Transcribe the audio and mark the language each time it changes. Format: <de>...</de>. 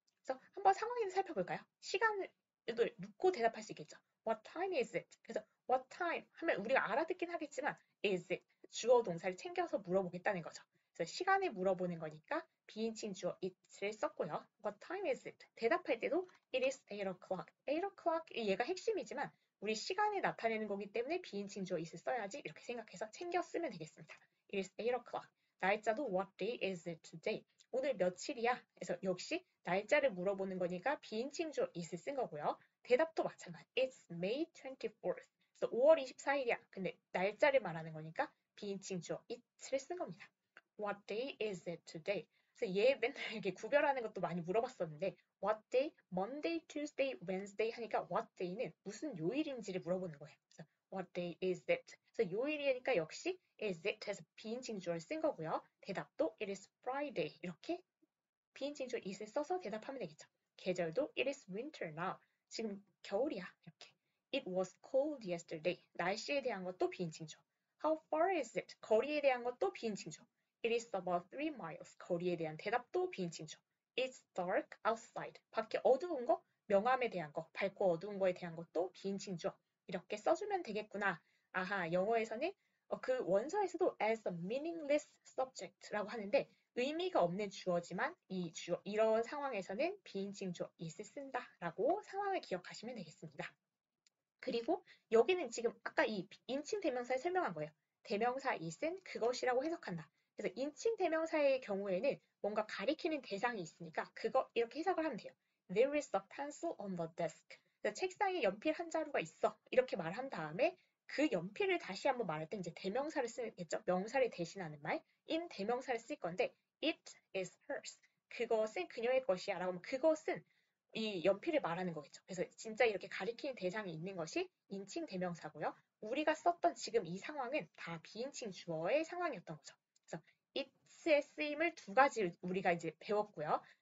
<ko>그래서 한번 상황을 살펴볼까요? 시간을 묻고 대답할 수 있겠죠.</ko> <en>What time is it?</en> <ko>그래서</ko> <en>what time</en> <ko>하면 우리가 알아듣긴 하겠지만</ko> <en>is it</en> <ko>주어 동사를 챙겨서 물어보겠다는 거죠. 그래서 시간을 물어보는 거니까 비인칭 주어 it를 썼고요.</ko> <en>What time is it?</en> <ko>대답할 때도</ko> <en>it is 8 o'clock.</en> <ko>8 o'clock 얘가 핵심이지만 우리 시간을 나타내는 거기 때문에 비인칭 주어 it을 써야지 이렇게 생각해서 챙겨 쓰면 되겠습니다.</ko> <en>It is 8 o'clock.</en> <ko>날짜도</ko> <en>what day is it today?</en> <ko>오늘 며칠이야? 그래서 역시 날짜를 물어보는 거니까 비인칭 주어 it을 쓴 거고요. 대답도 마찬가지.</ko> <en>It's May 24th.</en> <ko>그래서 5월 24일이야. 근데 날짜를 말하는 거니까 비인칭 주어 it를 쓴 겁니다.</ko> <en>What day is it today?</en> <ko>그래서 얘 맨날 이렇게 구별하는 것도 많이 물어봤었는데</ko> <en>what day, Monday, Tuesday, Wednesday</en> <ko>하니까</ko> <en>what day는</en> <ko>무슨 요일인지를 물어보는 거예요. 그래서</ko> <en>what day is it?</en> <ko>그래서 요일이니까 역시 is it 해서 비인칭 주어를 쓴 거고요. 대답도</ko> <en>it is Friday</en> <ko>이렇게 비인칭 주어 is을 써서 대답하면 되겠죠. 계절도</ko> <en>it is winter now.</en> <ko>지금 겨울이야. 이렇게.</ko> <en>It was cold yesterday.</en> <ko>날씨에 대한 것도 비인칭 주어.</ko> <en>How far is it?</en> <ko>거리에 대한 것도 비인칭 주어.</ko> <en>It is about 3 miles.</en> <ko>거리에 대한 대답도 비인칭 주어.</ko> <en>It's dark outside.</en> <ko>밖에 어두운 거, 명암에 대한 거, 밝고 어두운 거에 대한 것도 비인칭 주어. 이렇게 써주면 되겠구나. 아하, 영어에서는 그 원서에서도</ko> <en>as a meaningless subject</en> <ko>라고 하는데 의미가 없는 주어지만 이런 상황에서는 비인칭 주어 is을 쓴다라고 상황을 기억하시면 되겠습니다. 그리고 여기는 지금 아까 이 인칭 대명사에 설명한 거예요. 대명사 is은 그것이라고 해석한다. 그래서 인칭 대명사의 경우에는 뭔가 가리키는 대상이 있으니까 그거 이렇게 해석을 하면 돼요.</ko> <en>There is a pencil on the desk.</en> <ko>그래서 책상에 연필 한 자루가 있어. 이렇게 말한 다음에 그 연필을 다시 한번 말할 때 이제 대명사를 쓰겠죠. 명사를 대신하는 말.</ko> <en>in</en> <ko>대명사를 쓸 건데</ko> <en>it is hers.</en> <ko>그것은 그녀의 것이야 라고 하면 그것은 이 연필을 말하는 거겠죠. 그래서 진짜 이렇게 가리키는 대상이 있는 것이 인칭 대명사고요. 우리가 썼던 지금 이 상황은 다 비인칭 주어의 상황이었던 거죠. 그래서 it의 쓰임을 두 가지 우리가 이제 배웠고요.</ko>